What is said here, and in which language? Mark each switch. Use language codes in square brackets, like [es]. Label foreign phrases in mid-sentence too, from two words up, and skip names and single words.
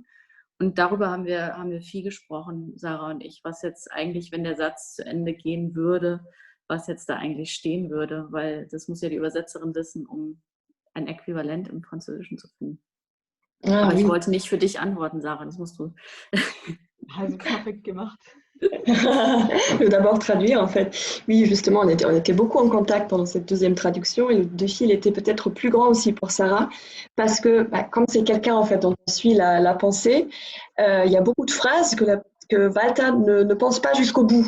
[de] Und darüber haben wir viel gesprochen, Sarah und ich, was jetzt eigentlich, wenn der Satz zu Ende gehen würde, was jetzt da eigentlich stehen würde, weil das muss ja die Übersetzerin wissen, um ein Äquivalent im Französischen zu finden. Aber ich wollte nicht für dich antworten, Sarah, das musst du. Also perfekt gemacht. [fr] Je veux d'abord traduire en fait. Oui, justement, on était beaucoup en contact pendant cette deuxième traduction et le défi il était peut-être plus grand aussi pour Sarah parce que comme c'est quelqu'un en fait dont on suit la pensée, il y a beaucoup de phrases que Walter ne pense pas jusqu'au bout.